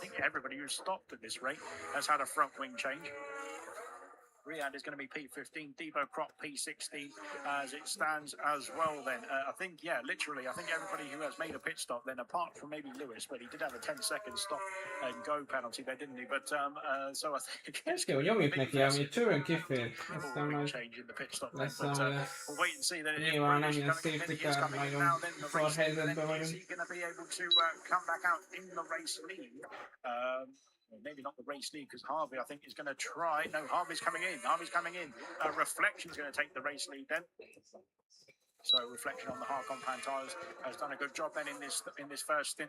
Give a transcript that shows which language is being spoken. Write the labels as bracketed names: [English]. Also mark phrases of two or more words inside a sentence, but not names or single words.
[English] And I think everybody who's stopped at this rate has had a front wing change. Riyadh is going to be P15, Debo Crop P16 as it stands as well then. I think, yeah, literally, I think everybody who has made a pit stop then, apart from maybe Lewis, but he did have a 10-second stop and go penalty there, didn't he? But so I think it's [Hungarian] Jó, nyomjuk neki, ami csövön kifér. Aztán majd [English] change in the pit stop then. [Hungarian] lesz, [English] But [Hungarian] ami [English] we'll wait and see that if [Hungarian] nyilván nem [English] British [Hungarian] ilyen [English] coming in, safety he is car, coming in [Hungarian] nagyon [English] now, then the [Hungarian] szar [English] race lead, [Hungarian] helyzetben [English] then is [Hungarian] vagyunk. [English] he going to be able to come back out in the race lead? Well, maybe not the race lead because Harvey, I think, is going to try. No, Harvey's coming in. Harvey's coming in. Reflection's going to take the race lead then. So Reflection on the hard compound tyres has done a good job then in this first stint.